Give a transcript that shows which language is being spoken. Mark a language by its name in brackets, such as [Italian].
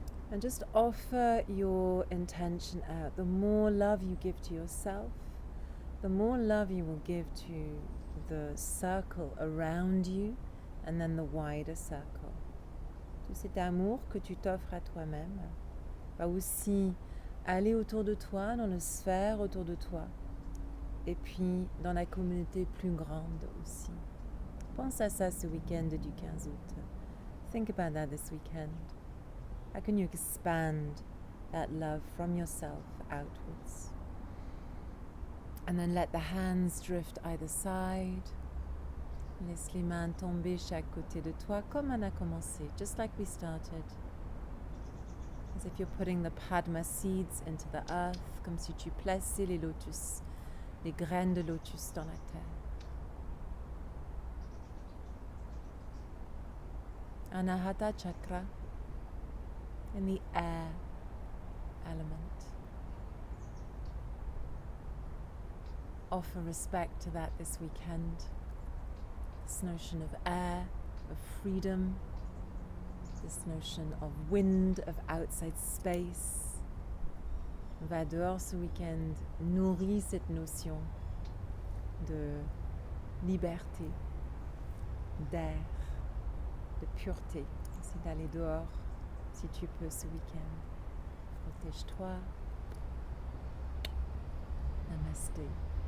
[English] And just offer your intention out. The more love you give to yourself, the more love you will give to the circle around you, and then the wider circle. [French] Tout cet amour que tu t'offres à toi-même va aussi aller autour de toi, dans le sphère autour de toi, et puis dans la communauté plus grande aussi. Pense à ça ce week-end du 15 août. [English] Think about that this weekend. How can you expand that love from yourself outwards? And then let the hands drift either side. [French] Laisse les mains tomber chaque côté de toi, comme on a commencé, [English] just like we started. As if you're putting the Padma seeds into the earth, [French] comme si tu plaçais les lotus, les graines de lotus dans la terre. [English] Anahata Chakra in the air element. Offer respect to that this weekend. This notion of air, of freedom, this notion of wind, of outside space. [French] On va dehors ce week-end, nourrir cette notion de liberté, d'air, de pureté. C'est d'aller dehors si tu peux ce week-end. Protège-toi. Namaste.